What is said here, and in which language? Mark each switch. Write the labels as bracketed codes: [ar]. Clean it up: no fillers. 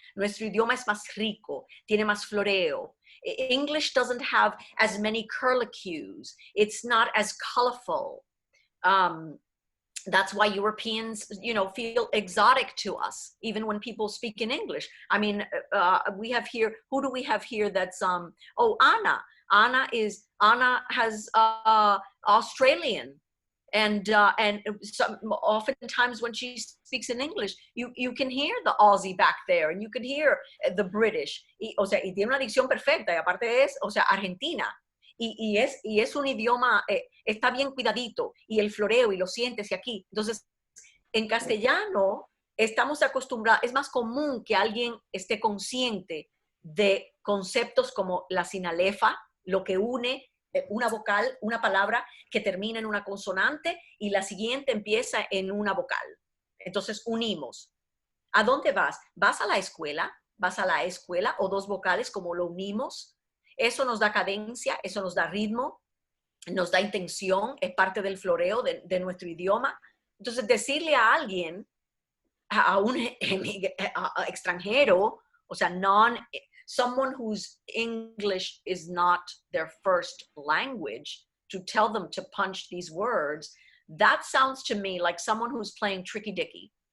[es] Nuestro idioma es más rico, tiene más floreo. [en] English doesn't have as many curlicues. It's not as colorful. That's why Europeans, feel exotic to us, even when people speak in English. I mean, we have here, who do we have here that's, Anna. Anna has Australian And oftentimes when she speaks in English, you can hear the Aussie back there, and you can hear the British. [es] O sea, y tiene una dicción perfecta, y aparte es, o sea, argentina. Y es un idioma, está bien cuidadito, y el floreo, y lo sientes, y aquí. Entonces, en castellano, estamos acostumbrados, es más común que alguien esté consciente de conceptos como la sinalefa, lo que une una vocal, una palabra que termina en una consonante y la siguiente empieza en una vocal. Entonces unimos. ¿A dónde vas? ¿Vas a la escuela? ¿Vas a la escuela o dos vocales como lo unimos? Eso nos da cadencia, eso nos da ritmo, nos da intención, es parte del floreo de nuestro idioma. Entonces decirle a alguien, a un extranjero, o sea, [en] someone whose English is not their first language, to tell them to punch these words, that sounds to me like someone who's playing tricky dicky.